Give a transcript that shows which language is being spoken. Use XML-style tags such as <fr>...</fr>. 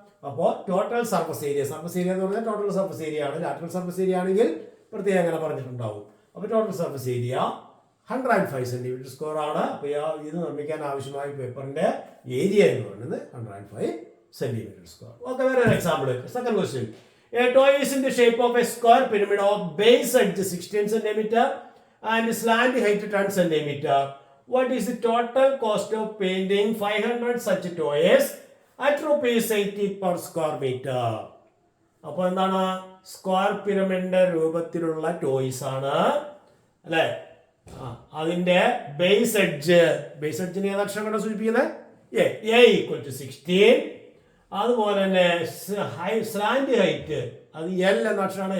<ml>അപ്പോൾ total surface area എന്ന് പറഞ്ഞാൽ ടോട്ടൽ സർഫസ് ഏരിയ ആണ്. ലാറ്ററൽ സർഫസ് ഏരിയ ആണെങ്കിൽ പ്രത്യേകം അങ്ങനെ പറഞ്ഞിട്ടുണ്ടാവും. അപ്പോൾ total surface area 105 centimetre square ആണ്. അപ്പോൾ ഇത് നിർമ്മിക്കാൻ ആവശ്യമായ പേപ്പറിന്റെ ഏരിയ എന്ന് പറയുന്നത് 105 സെൻറ്റിമീറ്റർ സ്ക്വയർ. ഓക്കെ, വേറെ ഒരു example. Second question.</ml> <en>A toy is in the shape of a square pyramid of base edge 16 centimeter and slant height 10 centimeter. What is the total cost of painting 500 such toys at rupees 80 per square meter?</en> <ml>അപ്പോൾ എന്താണ്? Square പിരമിഡിന്റെ രൂപത്തിലുള്ള toys ആണ് അല്ലെ. അതിന്റെ base എഡ്ജിനെ ഏതക്ഷരം കൊണ്ട് സൂചിപ്പിക്കുന്നത്? A equal to 16. അതുപോലെ തന്നെ സ്ലാൻഡ് ഹൈറ്റ് അത് എൽ എന്ന അക്ഷരമാണ്.</ml>